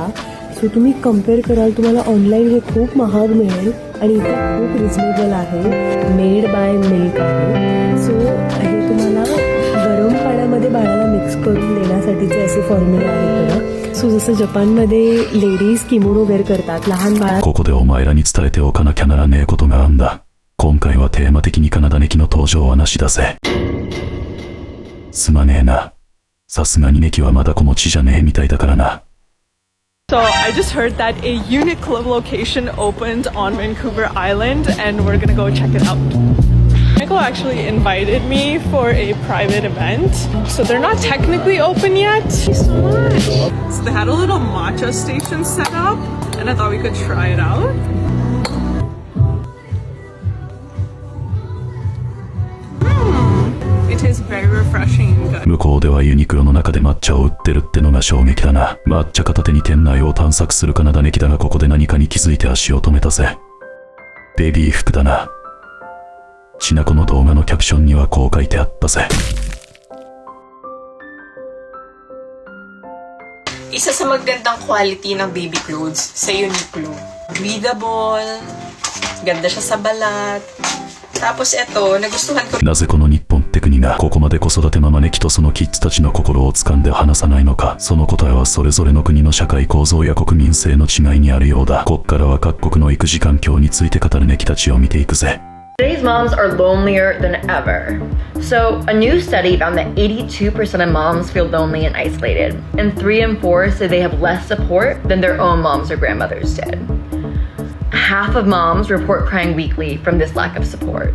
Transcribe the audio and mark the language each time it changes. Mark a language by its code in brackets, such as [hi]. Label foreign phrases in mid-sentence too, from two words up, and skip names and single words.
[mr] सो तुम्ही कम्पेअर कराल तुम्हाला ऑनलाईन हे खूप महाग मिळेल आणि इथे खूप रिजनेबल आहे. [en] made by milk [mr] आहे. सो हे तुम्हाला गरम पाण्यामध्ये बाळाला मिक्स करून देण्यासाठीचे असे फॉर्म्युला आहे बघा. सो जसं जपानमध्ये लेडीज किमोनो वेअर करतात लहान बाळा. [ja] ここでお前らに伝えておかなきゃならねえことがあんだ。今回はテーマ的にカナダネキの登場はなしだぜ。すまねえな。さすがにネキはまだ子持ちじゃねえみたいだからな。 [en] So I just heard that a Uniqlo location opened on Vancouver Island and we're gonna go check it out. Uniqlo actually invited me for a private event. So they're not technically open yet. Thank you so much. So they had a little matcha station set up and I thought we could try it out. It is very refreshing and good. [ja] 向こうではユニクロの中で抹茶を売ってるってのが衝撃だな。抹茶片手に店内を探索するカナダネキだがここで何かに気づいて足を止めたぜ。ベビー服だな。ちなこの動画のキャプションにはこう書いてあったぜ。 [tl] Isa sa magandang quality ng [en] baby clothes [tl] sa Uniqlo. Breathable, ganda siya sa balat. Tapos eto, nagustuhan ko. [ja] なぜこの日本って国がここまで子育てママネキとそのキッズたちの心を掴んで離さないのか。その答えはそれぞれの国の社会構造や国民性の違いにあるようだ。こっからは各国の育児環境について語るネキたちを見ていくぜ。 [en] Today's moms are lonelier than ever. So, a new study found that 82% of moms feel lonely and isolated, and 3 in 4 say they have less support than their own moms or grandmothers did. Half of moms report crying weekly from this lack of support.